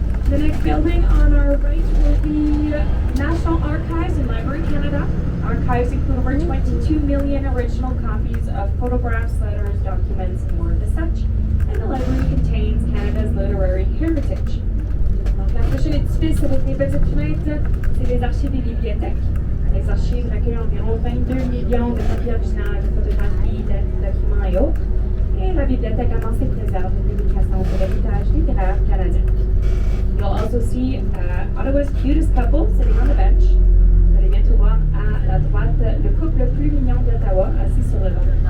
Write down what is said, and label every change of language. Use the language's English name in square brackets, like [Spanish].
[English] The next building on our right will be National Archives in Library Canada. Archives include over 22 million original copies of photographs, letters, documents, and more of the such. And the library contains Canada's literary heritage. [French] Donc, la prochaine édifice avec les petites fenêtres, c'est les archives des bibliothèques. Les archives recueillent environ 22 millions de copies originales de photographies, de documents et autres. Et la bibliothèque amasse et préserve les publications de l'héritage littéraire canadien. [English] You'll also see Ottawa's cutest couple sitting on the bench. [French] Vous allez bientôt voir à la droite le couple le plus mignon d'Ottawa assis sur le banc.